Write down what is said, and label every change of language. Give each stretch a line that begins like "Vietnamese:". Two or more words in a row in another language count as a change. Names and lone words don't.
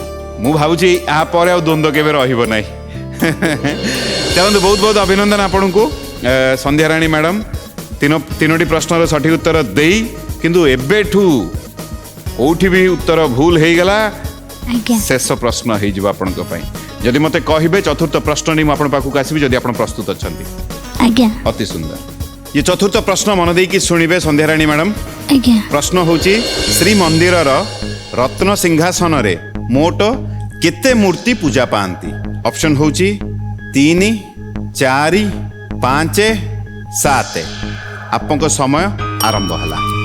Odia: ମୁଁ ଭାବୁଛି ଏହା ପରେ ଆଉ ଦ୍ୱନ୍ଦ୍ୱ କେବେ ରହିବ ନାହିଁ। ଚାଲନ୍ତୁ, ବହୁତ ବହୁତ ଅଭିନନ୍ଦନ ଆପଣଙ୍କୁ ସନ୍ଧ୍ୟାରାଣୀ ମ୍ୟାଡ଼ାମ, ତିନୋଟି ପ୍ରଶ୍ନର ସଠିକ ଉତ୍ତର ଦେଇ। କିନ୍ତୁ ଏବେଠୁ କୋଉଠି ବି ଉତ୍ତର ଭୁଲ ହେଇଗଲା, ଆଜ୍ଞା ଶେଷ ପ୍ରଶ୍ନ ହେଇଯିବ ଆପଣଙ୍କ ପାଇଁ। ଯଦି ମୋତେ କହିବେ ଚତୁର୍ଥ ପ୍ରଶ୍ନ ନେଇ ମୁଁ ଆପଣଙ୍କ ପାଖକୁ ଆସିବି, ଯଦି ଆପଣ ପ୍ରସ୍ତୁତ ଅଛନ୍ତି। ଆଜ୍ଞା ଅତି ସୁନ୍ଦର। ଏ ଚତୁର୍ଥ ପ୍ରଶ୍ନ ମନ ଦେଇକି ଶୁଣିବେ ସନ୍ଧ୍ୟାରାଣୀ ମ୍ୟାଡାମ। आज्ञा। ପ୍ରଶ୍ନ ହେଉଛି ଶ୍ରୀମନ୍ଦିରର ରତ୍ନ ସିଂହାସନ ରେ ମୋଟ କେତେ ମୂର୍ତ୍ତି ପୂଜା ପାଆନ୍ତି? ଅପ୍ସନ ହେଉଛି 3, 4, 5, 7। ଆପଣଙ୍କ ସମୟ ଆରମ୍ଭ ହେଲା।